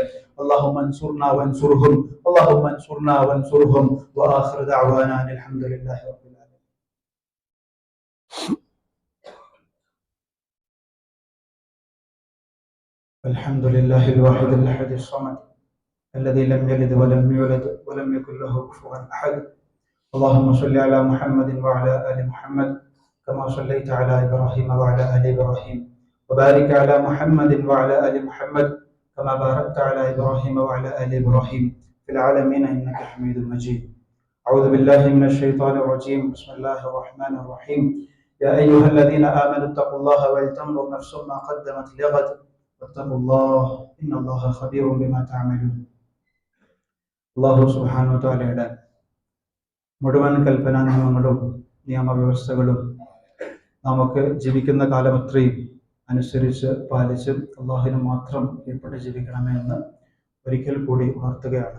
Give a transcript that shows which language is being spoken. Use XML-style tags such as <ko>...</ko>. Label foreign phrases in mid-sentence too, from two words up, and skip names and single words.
<ar>اللهم انصرنا وانصرهم اللهم انصرنا وانصرهم وآخر دعوانا الحمد لله رب العالمين. الحمد لله الواحد الأحد الصمد الذي لم يلد ولم يولد ولم يكن له كفوا أحد. اللهم صل على محمد وعلى آل محمد كما صليت على إبراهيم وعلى آل إبراهيم وبارك على محمد وعلى آل محمد كما باركت على إبراهيم وعلى آل إبراهيم في العالمين إنك حميد مجيد. أعوذ بالله من الشيطان الرجيم. بسم الله الرحمن الرحيم. يا أيها الذين آمنوا اتقوا الله ولتنظر نفس ما قدمت لغد واتقوا الله إن الله خبير بما تعملون. الله سبحانه وتعالى</ar> <ml>മുഴുവൻ കൽപ്പനാ നിയമങ്ങളും നിയമവ്യവസ്ഥകളും നമുക്ക് ജീവിക്കുന്ന കാലമത്രയും അനുസരിച്ച് പാലിച്ച് അള്ളാഹുവിന് മാത്രം കീഴ്പ്പെട്ട് ജീവിക്കണമേ എന്ന് ഒരിക്കൽ കൂടി ഉണർത്തുകയാണ്.</ml>